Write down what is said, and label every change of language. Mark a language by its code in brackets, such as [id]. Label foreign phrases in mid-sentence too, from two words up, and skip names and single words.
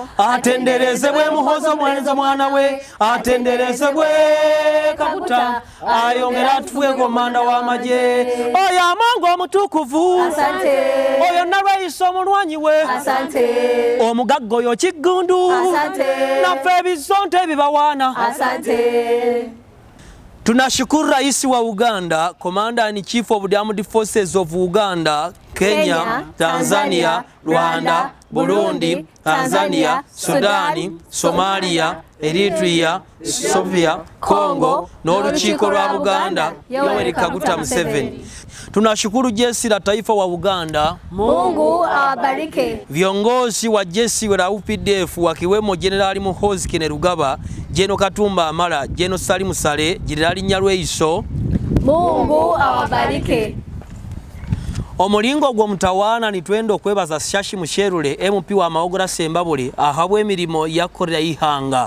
[lg] atenderezebwe Muhoozi omwenza mwana we atenderezebwe Kaguta ayongera atufuye komanda w'amagye oyo Amongo omutukuvu [sw] asante [lg] oyo Nalweiso omulwanyi we [sw] asante [lg] omugagga oyo Kigundu [sw] asante [lg] naffe ebizonto ebibawaana [sw] asante. Tunashukuru Rais wa Uganda, [en] Commander and Chief of the Armed Forces of Uganda, Kenya, Tanzania, Rwanda, Burundi, Tanzania, Sudani, Somalia, Eritrea, Somalia, Congo, [lg] n'olukiiko lwa Buganda, Yoweri Kaguta Museveni. [sw] Tunashukuru jeshi la taifa wa Uganda, Mungu awabariki. Viongozi wa jeshi la UPDF wakiwemo Generali Muhoozi Kainerugaba, General Katumba Amara, General Salimu Sale, Generali Nalweiso. Mungu awabariki. [nyn] Omulingo gwo mutawaana nitwenda okwebaza Shashi Musherule MP wa Maogora Sembabule ahabwa emirimo yakolera ihanga.